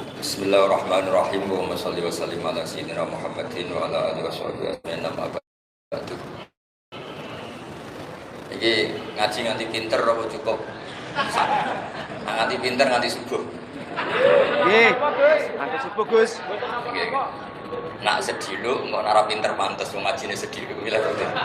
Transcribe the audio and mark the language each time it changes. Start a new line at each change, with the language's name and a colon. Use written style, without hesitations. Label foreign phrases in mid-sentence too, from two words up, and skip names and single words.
Arabic: بسم الله الرحمن الرحيم. اللهم صل وسلم على سيدنا محمد وعلى آله وصحبه أجمعين. أما بعد.
Javanese: Iki ngaji nganti pinter apa cukup? Nganti pinter nganti subuh. Nggih. Nganti subuh, Gus. Nggih. Nak sedilo engko ora pinter pantes wong ngajine sedilo milih betul.